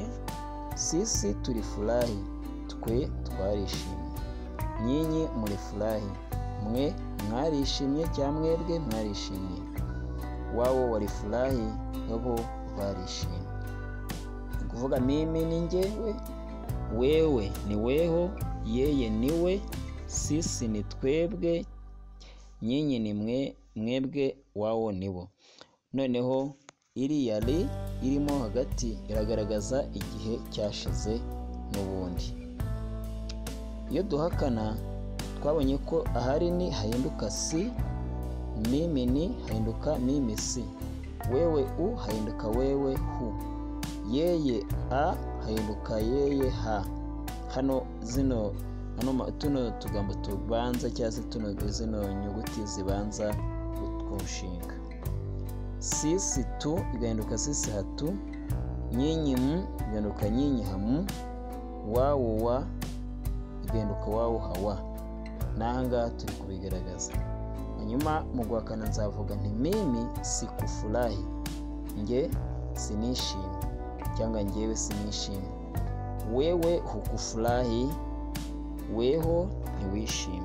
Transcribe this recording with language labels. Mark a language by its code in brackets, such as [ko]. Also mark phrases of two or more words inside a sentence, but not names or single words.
[sw] Sisi tulifurahi, [rw] twe twarishimye. [sw] Nyinyi mulifurahi, [rw] mwe mwarishimye cyangwa mwebwe mwarishimye. [sw] Wao walifurahi, [rw] nabo barishimye. Kuvuga mimi ni njyewe, wewe ni weho, yeye ni we, sisi ni twebwe, nyinyi ni mwebwe, wao ni bo. Noneho iriya ri irimo hagati iragaragaza igihe cyashize n'ubundi. Iyo duhakana twabonye ko ahari ni hahinduka si, mimi ni hahinduka [sw] mimi si, [rw] wewe u hahinduka [sw] wewe hu, [rw] yeye a hahinduka [sw] yeye ha. [rw] Hano tuno tugambo tubanza cyangwa se zino nyuguti zibanza kunshinga. [sw] Sisi tu [rw] igahinduka [sw] sisi hatu, nyinyi mu [rw] igahinduka [sw] nyinyi hamu, wao wa [rw] igahinduka [sw] wao hawa. [rw] Nahanga turi kubigaragaza. Hanyuma mu guhakana nzavuga nti [sw] mimi sikufurahi, [rw] nge sinishimye cyangwa njyewe sinishimye. [sw] Wewe hukufurahi, [rw] weho ntiwishimye.